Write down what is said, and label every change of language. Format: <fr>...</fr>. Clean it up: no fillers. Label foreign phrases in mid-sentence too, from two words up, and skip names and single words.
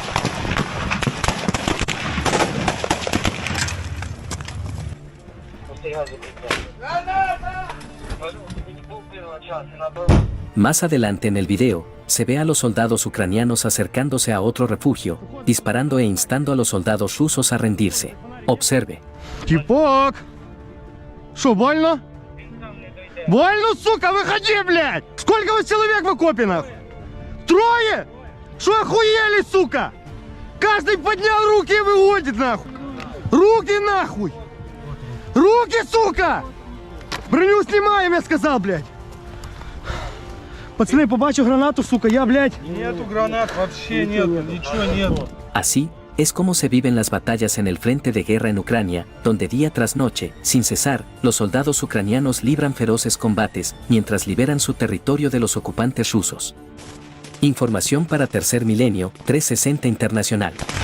<es>Más adelante en el video, se ve a los soldados ucranianos acercándose a otro refugio, disparando e instando a los soldados rusos a rendirse. Observe.</es> <ru>Типок! Шо, больно? Больно, сука, выходи, блядь! Сколько вы человек в окопе, нахуй? 3? Шо охуели, сука? Каждый поднял руки и выводит, нахуй! Руки, нахуй! Руки, сука! Броню снимаем, я сказал, блядь! Пацаны, побачу гранату, сука, я, блядь... Нету гранат, вообще нету, ничего нету.</ru> <es>Así es como se viven las batallas en el frente de guerra en Ucrania, donde día tras noche, sin cesar, los soldados ucranianos libran feroces combates mientras liberan su territorio de los ocupantes rusos. Información para Tercer Milenio 360 Internacional.</es>